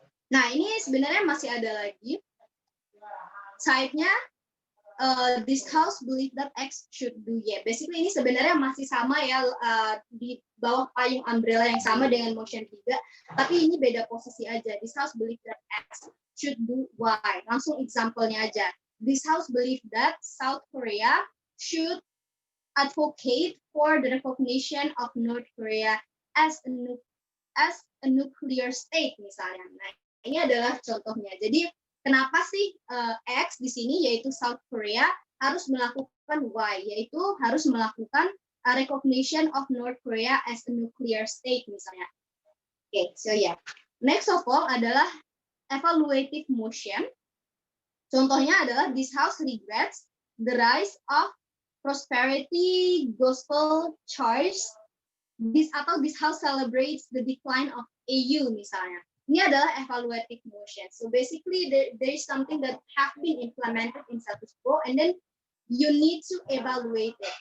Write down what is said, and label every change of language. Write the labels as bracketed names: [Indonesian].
[Indonesian] Nah ini sebenarnya masih ada lagi. [English] Side-nya this house believe that X should do Y. [Indonesian] Basically ini sebenarnya masih sama ya di bawah payung umbrella yang sama dengan motion 3, tapi ini beda posisi aja. [English] This house believe that X should do Y. [Indonesian] Langsung example-nya aja. [English] This house believe that South Korea should advocate for the recognition of North Korea as a nuclear state misalnya. [Indonesian] Nah, ini adalah contohnya. Jadi kenapa sih X di sini yaitu South Korea harus melakukan Y, yaitu harus melakukan recognition of North Korea as a nuclear state misalnya. [English] Okay, so yeah. Next of all adalah evaluative motion. [Indonesian] Contohnya adalah [English] this house regrets the rise of prosperity gospel church. This house celebrates the decline of AU misalnya. [Indonesian] Ini adalah evaluative motion. [English] So basically there is something that have been implemented in status quo and then you need to evaluate it.